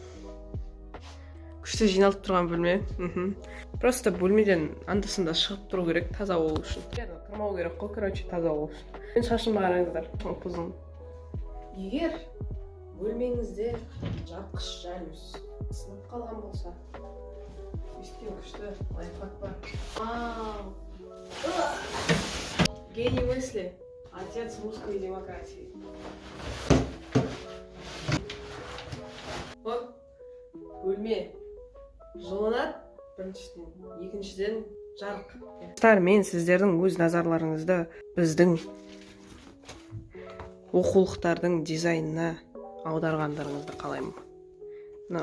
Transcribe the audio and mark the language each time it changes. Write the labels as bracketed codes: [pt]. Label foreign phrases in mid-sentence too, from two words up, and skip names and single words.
[kk] Күшті жиналып тұрған бөлме. Просто бөлмеден анда-санда шығып тұру керек, таза болу үшін. Тұрмау керек қой, короче, таза болу үшін. Мен шашымды қараңыздар, ұзын. Егер бөлмеңізде жапқыш жалюз сынып қалған болса, естен күшті лайфхак бар. [ru] Гений мысли. Отец русской демократии. [kk] Бөлме жылынады, біріншіден, екіншіден жарық. Мен сіздердің өз назарларыңызды біздің оқулықтардың дизайнына аударғандарыңызды қалаймын.